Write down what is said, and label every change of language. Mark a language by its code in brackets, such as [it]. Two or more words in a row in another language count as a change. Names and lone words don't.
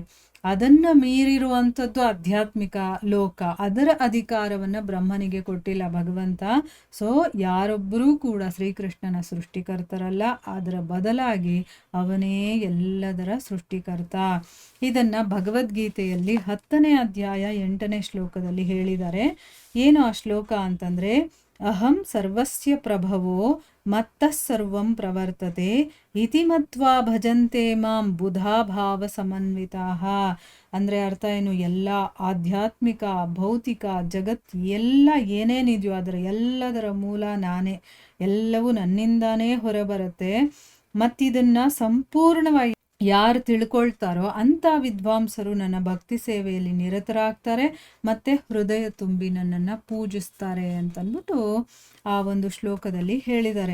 [kn] ಅದನ್ನು ಮೀರಿರುವಂಥದ್ದು ಆಧ್ಯಾತ್ಮಿಕ ಲೋಕ, ಅದರ ಅಧಿಕಾರವನ್ನು ಬ್ರಹ್ಮನಿಗೆ ಕೊಟ್ಟಿಲ್ಲ ಭಗವಂತ. ಸೊ ಯಾರೊಬ್ಬರೂ ಕೂಡ ಶ್ರೀಕೃಷ್ಣನ ಸೃಷ್ಟಿಕರ್ತರಲ್ಲ, ಅದರ ಬದಲಾಗಿ ಅವನೇ ಎಲ್ಲದರ ಸೃಷ್ಟಿಕರ್ತ. ಇದನ್ನು ಭಗವದ್ಗೀತೆಯಲ್ಲಿ 10ನೇ ಅಧ್ಯಾಯ 8ನೇ ಶ್ಲೋಕದಲ್ಲಿ ಹೇಳಿದ್ದಾರೆ. ಏನು ಆ ಶ್ಲೋಕ ಅಂತಂದರೆ, [sa] ಅಹಂ ಸರ್ವಸ್ಯ ಪ್ರಭವೋ ಮತ್ತಃ ಸರ್ವಂ ಪ್ರವರ್ತತೆ ಇತಿ ಮತ್ವಾ ಭಜಂತೆ ಮಾಂ ಬುಧಾ ಭಾವ ಸಮನ್ವಿತಾಃ. [kn] ಅಂದರೆ ಅರ್ಥ ಏನು, ಎಲ್ಲ ಆಧ್ಯಾತ್ಮಿಕ ಭೌತಿಕ ಜಗತ್ ಎಲ್ಲ ಏನೇನಿದೆಯೋ ಅದರ ಎಲ್ಲದರ ಮೂಲ ನಾನೇ, ಎಲ್ಲವೂ ನನ್ನಿಂದಾನೇ ಹೊರಬರುತ್ತೆ. ಮತ್ತಿದನ್ನು ಸಂಪೂರ್ಣವಾಗಿ ಯಾರು ತಿಳ್ಕೊಳ್ತಾರೋ ಅಂಥ ವಿದ್ವಾಂಸರು ನನ್ನ ಭಕ್ತಿ ಸೇವೆಯಲ್ಲಿ ನಿರತರಾಗ್ತಾರೆ ಮತ್ತು ಹೃದಯ ತುಂಬಿ ನನ್ನನ್ನು ಪೂಜಿಸ್ತಾರೆ ಅಂತಂದ್ಬಿಟ್ಟು ಆ ಒಂದು ಶ್ಲೋಕದಲ್ಲಿ ಹೇಳಿದ್ದಾರೆ.